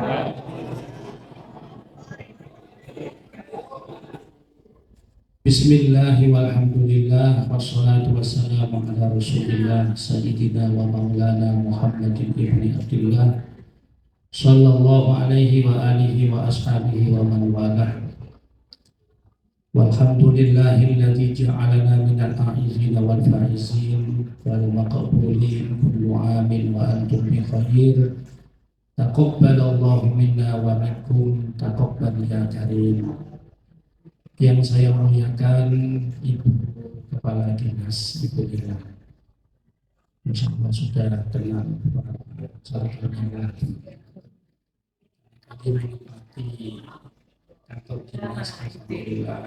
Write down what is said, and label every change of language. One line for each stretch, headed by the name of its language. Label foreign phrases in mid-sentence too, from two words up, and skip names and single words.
Arabic: بسم الله والحمد لله والصلاة والسلام على رسول الله سيدنا ومولانا محمد ابن عبد الله صلى الله عليه وآله وأصحابه ومن والاه. والحمد لله الذي جعلنا من العائدين والفائزين والمقبولين كل عام وأنتم بخير. تقبل الله منا ومنكم تقبل يا كريم.
Indonesian: Yang saya muliakan Ibu Kepala Dinas Ibu Lila,
Arabic: إن شاء الله
Indonesian: sudah kenal sahabatnya. Kami menikmati kantor dinas Alhamdulillah.